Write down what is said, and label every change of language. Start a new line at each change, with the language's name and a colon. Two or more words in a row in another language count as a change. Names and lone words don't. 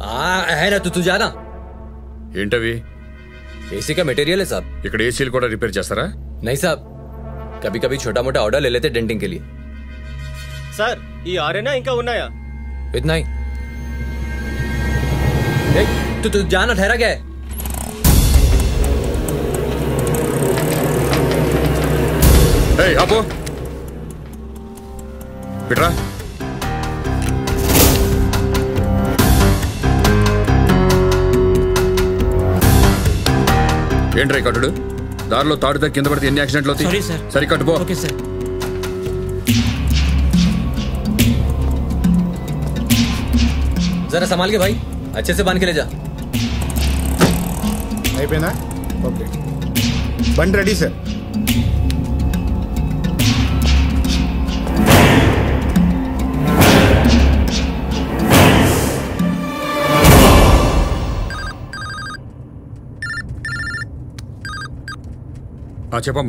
Hindi: है ना, तू जाना.
Telugu: ఏంటవి?
Hindi: एसी का मटेरियल है साहब.
Telugu: ఇక్కడ ఏసీలు కూడా రిపేర్ చేస్తారా?
Hindi: नहीं साहब, कभी कभी छोटा मोटा ऑर्डर ले लेते डेंटिंग के लिए.
Telugu: సార్ ఈ ఆరేనా ఇంకా ఉన్నాయా?
Hindi: इतना ही. तू जाना, ठहरा क्या है?
Telugu: ఆపో, బిట్రా. ఏంట్రా కట్టుడు? దారిలో తాడుతో కింద పడితే ఎన్ని యాక్సిడెంట్లు అవుతాయి? సరి కట్టుపో. ఓకే సార్.
Hindi: जरा संभाल के भाई, अच्छे से बांध के ले जा.
Telugu: అయిపోయిందా? ఓకే. బండి రెడీ సార్. చెప్పమ్మా.